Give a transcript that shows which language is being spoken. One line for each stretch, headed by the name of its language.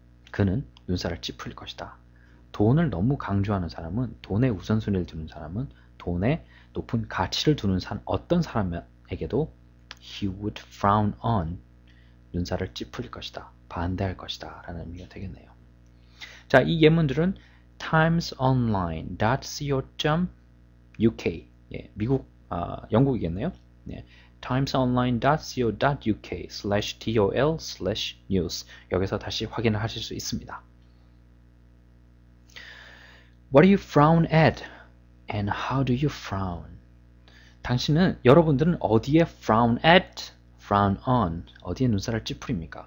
Korean: 그는 눈살을 찌푸릴 것이다. 돈을 너무 강조하는 사람은, 돈의 우선순위를 두는 사람은, 돈에 높은 가치를 두는 어떤 사람에게도
English: he would frown on,
Korean: 눈살을 찌푸릴 것이다, 반대할 것이다 라는 의미가 되겠네요. 자, 이 예문들은 timesonline.co.uk, 예, 영국이겠네요. 네, timesonline.co.uk/dol/news. 여기서 다시 확인을 하실 수 있습니다.
English: What do you frown at? And how do you frown?
Korean: 여러분들은 어디에 frown at, frown on, 어디에 눈살을 찌푸립니까?